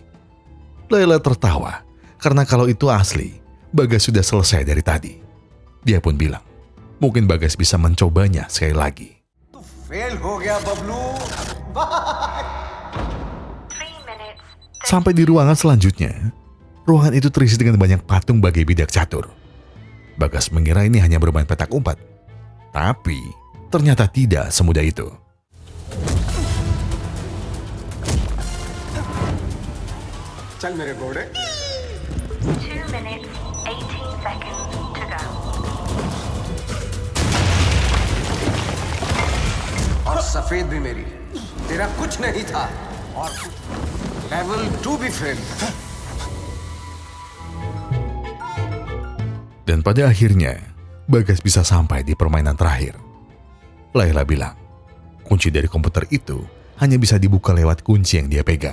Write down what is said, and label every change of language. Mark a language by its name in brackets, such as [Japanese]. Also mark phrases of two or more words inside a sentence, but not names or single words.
[Indonesian] Laila tertawa karena kalau itu asli, Bagas sudah selesai dari tadi. Dia pun bilang, mungkin Bagas bisa mencobanya sekali lagi. [Hindi] तू फेल हो गया बबलू [Indonesian] Sampai di ruangan selanjutnya, ruangan itu terisi dengan banyak patung bagai bidak catur. Bagas mengira ini hanya bermain petak umpet. Tapi ternyata tidak semudah itu. [Hindi] चल मेरे घोड़े [English] 2 minutes, 18 seconds to go. [Hindi] और सफेद भी मेरी तेरा कुछ नहीं था और लेवल 2 भी फेल [Indonesian] Dan pada akhirnya, Bagas bisa sampai di permainan terakhir. Laila bilang, kunci dari komputer itu hanya bisa dibuka lewat kunci yang dia pegang.